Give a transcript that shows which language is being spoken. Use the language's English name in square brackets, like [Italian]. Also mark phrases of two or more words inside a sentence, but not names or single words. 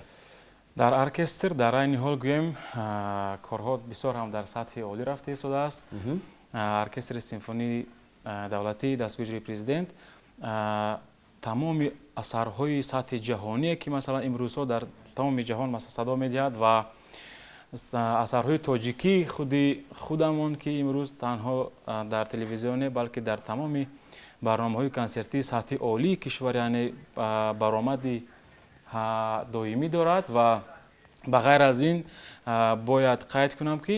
[Tajik] дар оркестр дар ин ҳол гӯям корҳо бисёр ҳам дар сатҳи олӣ рафта истодааст. оркестри симфонии давлатии дастгоҳи иҷроияи президент тамоми асарҳои сатҳи ҷаҳонӣ ки масалан имрӯзҳо дар тамоми ҷаҳон масалан садо медиҳад ва асарҳои тоҷикӣ худамон ки имрӯз танҳо дар телевизион не балки дар тамоми барномаҳои консертии сатҳи олии кишвар яъне баромади доимӣ дорад ва ба ғайр аз ин бояд қайд кунам ки